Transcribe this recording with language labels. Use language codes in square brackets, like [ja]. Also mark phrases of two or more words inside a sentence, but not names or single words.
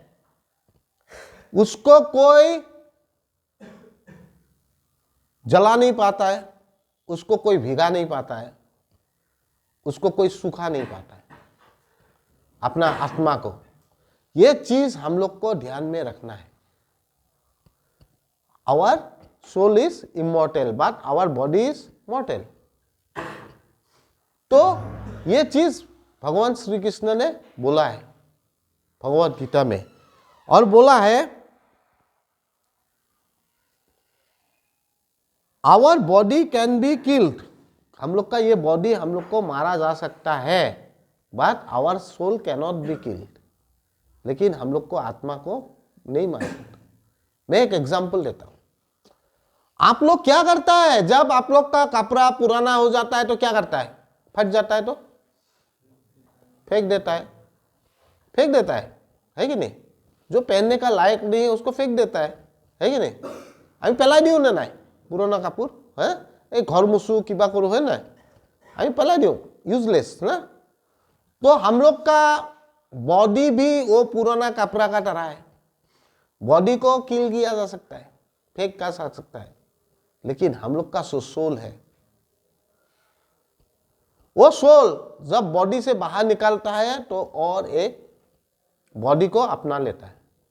[hi] उसको कोई जला नहीं पाता है, उसको कोई भिगा नहीं पाता है, उसको कोई सूखा नहीं पाता है, अपना आत्मा को। ये चीज हम लोग को ध्यान में रखना है। [en] our soul is immortal but our body is mortal. [hi] तो ये चीज भगवान श्री कृष्ण ने बोला है भगवद गीता में, और बोला है [en] our body can be killed. [hi] हम लोग का ये बॉडी हम लोग को मारा जा सकता है, [en] but our soul can not be killed. [hi] लेकिन हम लोग को आत्मा को नहीं मार सकता। मैं एक एग्जांपल देता हूं। आप लोग क्या करता है जब आप लोग का कपड़ा पुराना हो जाता है तो क्या करता है? फट जाता है तो फेंक देता है, फेंक देता है कि नहीं? जो पहनने का लायक नहीं है उसको फेंक देता है कि नहीं? [bn] আমি পেলাই দিও না নাই পুরোনো কাপড়, হ্যাঁ এই ঘর মুছু কিবা করো, [hi] है ना, [bn] আমি পেলাই দিও, [hi] यूजलेस ना। तो हम लोग का बॉडी भी वो पुराना कपड़ा का तरह है। बॉडी को किल किया जा सकता है, फेंक का जा सकता है, लेकिन हम लोग का सोल है, वो सोल जब बॉडी से बाहर निकलता है तो और एक बॉडी को अपना लेता है।